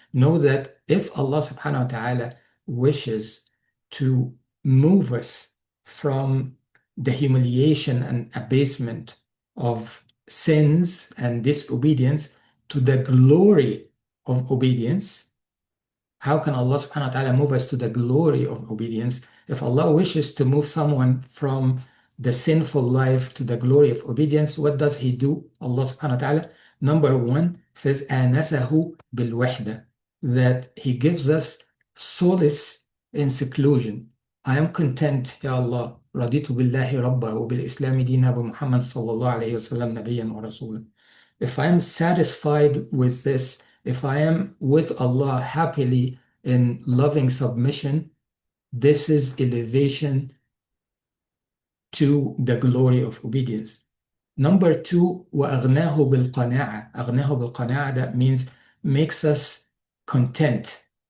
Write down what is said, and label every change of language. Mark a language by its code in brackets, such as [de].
[en] Know that if Allah subhanahu wa ta'ala wishes to move us from the humiliation and abasement of sins and disobedience to the glory of obedience, how can Allah subhanahu wa ta'ala move us to the glory of obedience? If Allah wishes to move someone from the sinful life to the glory of obedience, what does He do? Allah subhanahu wa ta'ala, number one, says, [ar] آنسه بالوحدة, [en] that He gives us solace in seclusion. I am content, Ya Allah, [ar] رضيت بالله ربا وبالإسلام دينا ومحمد صلى الله عليه وسلم نبيا ورسولا. [en] If I am satisfied with this, if I am with Allah happily in loving submission, this is elevation to the glory of obedience. Number two, [ar] وَأَغْنَاهُ بِالْقَنَاعَةِ. أَغْنَاهُ بِالْقَنَاعَةِ, [en] that means makes us content.